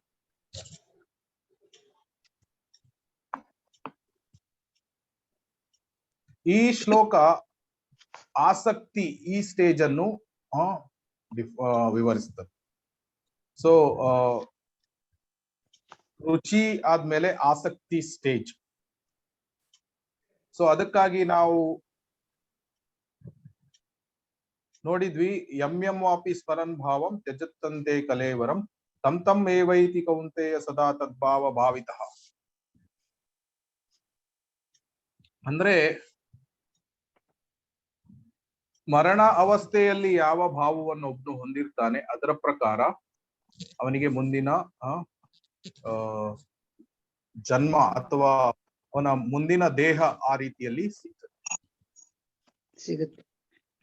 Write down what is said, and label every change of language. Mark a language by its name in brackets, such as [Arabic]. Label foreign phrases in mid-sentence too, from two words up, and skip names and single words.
[Kannada] ಈ ಶ್ಲೋಕ ಆಸಕ್ತಿ, ಈ ಸ್ಟೇಜ್ ಅನ್ನು ವಿವರಿಸ್ತದೆ. ಸೊ ರುಚಿ ಆದ್ಮೇಲೆ ಆಸಕ್ತಿ ಸ್ಟೇಜ್. ಸೊ ಅದಕ್ಕಾಗಿ ನಾವು ನೋಡಿದ್ವಿ, [Sanskrit] ಯಂ ವಾಪಿ ಸ್ಮರನ್ ಭಾವಂ ತ್ಯಜತ್ತಂತೆ ಕಲೇವರಂ ತಂ ತಂ ಏವೈತಿ ಕೌಂತೆಯ ಸದಾ ತದ್ಭಾವ ಭಾವಿತಃ. [Kannada] ಅಂದ್ರೆ ಮರಣ ಅವಸ್ಥೆಯಲ್ಲಿ ಯಾವ ಭಾವವನ್ನು ಒಬ್ನು ಹೊಂದಿರ್ತಾನೆ, ಅದರ ಪ್ರಕಾರ ಅವನಿಗೆ ಮುಂದಿನ ಜನ್ಮ ಅಥವಾ ಅವನ ಮುಂದಿನ ದೇಹ ಆ ರೀತಿಯಲ್ಲಿ ಸಿಗುತ್ತೆ.